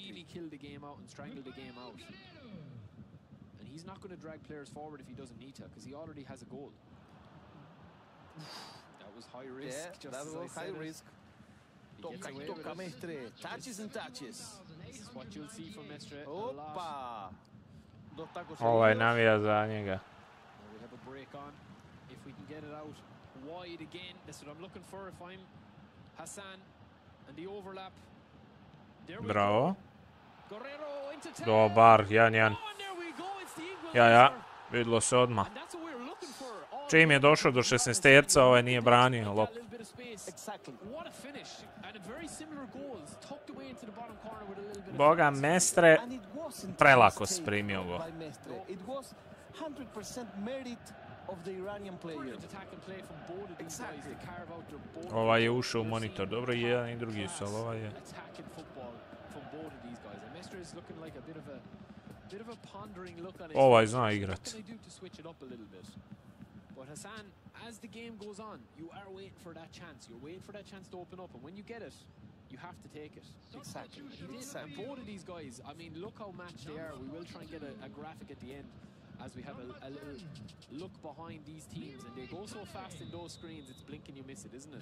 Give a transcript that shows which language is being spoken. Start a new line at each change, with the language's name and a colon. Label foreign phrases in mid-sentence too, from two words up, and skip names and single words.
English: Really kill the game out and strangle the game out. And he's not going to drag players forward if he doesn't need to, because he already has a goal. That was high risk. Yeah, that was high risk. Toca Mestre. Touches and touches. This is what you'll see from Mestre.
Croatian: Opa! Ovaj navija za njega.
English: We have a break on. If we can get it out wide again, that's what I'm looking for. If I'm Hassan and the overlap. There we Bravo. go. Guerrero into town.
Croatian: Dobar, 1-1. Ja, vidilo se odmah. Čim je došao do 16-terca, ovaj nije branio lop. Boga, Mestre prelako sprimio go.
English: It was 100% merit of the Iranian player. Exactly.
Croatian: Ovaj je ušao u monitor. Dobro, i jedan i drugi su, ali ovaj je... Ovaj zna igrat.
English: But Hassan, as the game goes on, you are waiting for that chance. You're waiting for that chance to open up, and when you get it, you have to take it. Exactly. He did. And both of these guys, I mean, look how matched they are. We will try and get a graphic at the end as we have a little look behind these teams, and they go so fast in those screens, it's blink and you miss it, isn't it?